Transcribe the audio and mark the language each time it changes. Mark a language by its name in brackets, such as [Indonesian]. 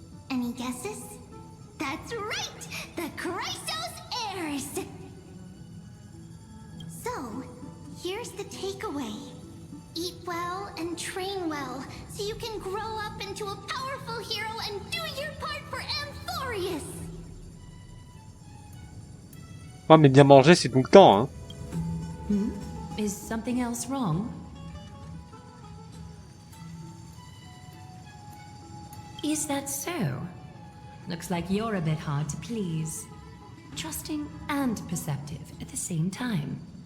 [English] Any guesses? That's right! The Chrysos Heirs! So, here's the takeaway. Eat well and train well, so you can grow up into a powerful hero and do your part for Amphorius! [French] Ouais, mais bien manger, c'est tout le temps, hein. [English] Is something else wrong? Is that so? Looks like you're a bit hard to please. Trusting and perceptive at the same time.